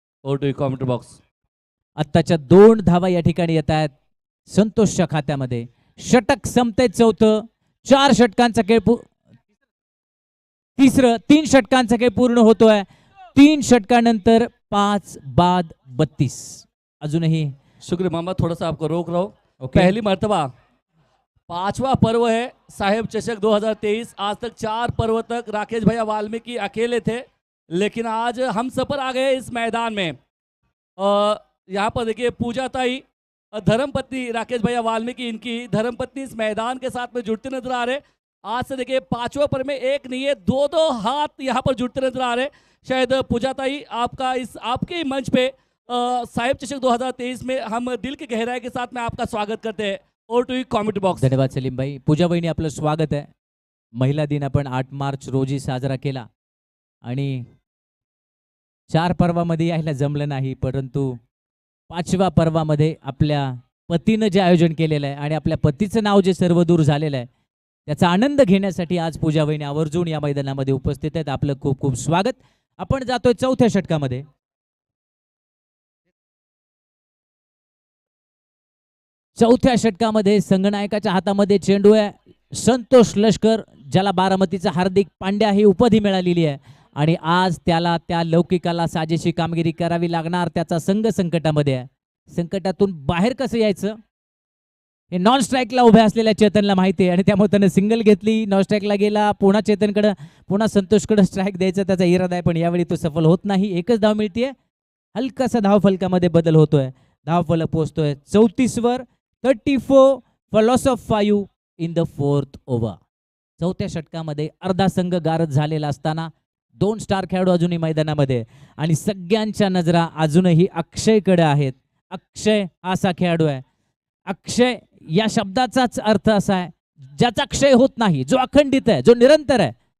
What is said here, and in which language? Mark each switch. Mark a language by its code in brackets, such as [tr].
[en] Over to comment box. [mr] आत्ताच्या 2 धावा या ठिकाणी येत आहेत संतोषच्या खात्यामध्ये. षटक संपते चौथं. 4 षटकांचा खेळ तिसरं 3 षटकांचा खेळ पूर्ण होतोय. 3 षटकानंतर 5 बाद 32. अजूनही [hi] शुक्रिया मामा, थोड़ा सा आपको रोक रहा हूँ. [en] Okay. [hi] पहली मर्तबा 5वां पर्व है साहेब चषक 2023. आज तक 4 पर्व तक राकेश भैया वाल्मीकि अकेले थे, लेकिन आज हम सफर आ गए इस मैदान में. यहाँ पर देखिए पूजा ताई धर्मपत्नी राकेश भैया वाल्मीकि, इनकी धर्मपत्नी इस मैदान के साथ में जुड़ते नजर आ रहे. आज से देखिए 5वें पर्व में एक नहीं है 2-2 हाथ यहाँ पर जुड़ते नजर आ रहे. शायद पूजा ताई आपका इस आपके मंच पे साहेब चषक 2023 में हम दिल की गहराई के साथ में आपका स्वागत करते हैं. [en] और to comment box. [hi] धन्यवाद सलीम भाई. [mr] पूजा बहिणी आपलं स्वागत आहे. महिला दिन आपण 8 मार्च रोजी साजरा केला आणि 4 पर्वामध्ये यायला जमलं नाही, परंतु 5व्या पर्वामध्ये आपल्या पतीनं जे आयोजन केलेलं आहे आणि आपल्या पतीचं नाव जे सर्वदूर झालेलं आहे त्याचा आनंद घेण्यासाठी आज पूजा बहिणी आवर्जून या मैदानामध्ये उपस्थित आहेत. आपलं खूप खूप स्वागत. आपण जातोय 4थ्या षटकामध्ये. चौथ्या षटकामध्ये संघनायकाच्या हातामध्ये चेंडू आहे. संतोष लष्कर, ज्याला बारामतीचा हार्दिक पांड्या ही उपाधी मिळालेली आहे आणि आज त्याला त्या लौकिकाला साजेशी कामगिरी करावी लागणार. त्याचा संघ संकटामध्ये आहे. संकटातून बाहेर कसं यायचं हे नॉन स्ट्राईकला उभ्या असलेल्या चेतनला माहिती आहे आणि त्यामुळे त्यानं सिंगल घेतली. नॉन स्ट्राईकला गेला, पुन्हा चेतनकडं पुन्हा संतोषकडं स्ट्राईक द्यायचा त्याचा इरादा आहे, पण यावेळी तो सफल होत नाही. एकच धाव मिळतीये. हलकासा धावफलकामध्ये बदल होतोय. धावफलक पोहोचतोय 34वर. [en] 34 for loss of 5 in the 4th over. [mr] चौथ्या षटकामध्ये अर्धा संघ गारद झालेला असताना 2 स्टार खेळाडू अजूनही मैदानामध्ये आणि सगळ्यांच्या नजरा अजूनही अक्षयकडे आहेत. अक्षय हा असा खेळाडू आहे. अक्षय या शब्दाचाच अर्थ असा आहे ज्याचा क्षय होत नाही, जो अखंडित आहे, जो निरंतर आहे.